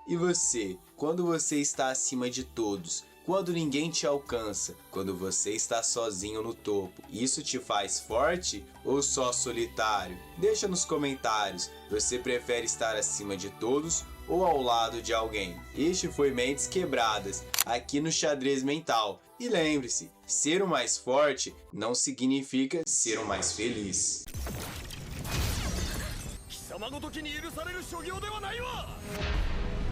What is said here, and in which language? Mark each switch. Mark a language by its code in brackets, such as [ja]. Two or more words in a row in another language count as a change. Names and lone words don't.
[pt] E você, quando você está acima de todos, quando ninguém te alcança, quando você está sozinho no topo, isso te faz forte ou só solitário? Deixa nos comentários, você prefere estar acima de todos ou ao lado de alguém? Este foi Mentes Quebradas, aqui no Xadrez Mental. E lembre-se, ser o mais forte não significa ser o mais feliz. [ja] 貴様ごときに許される所業ではないわ。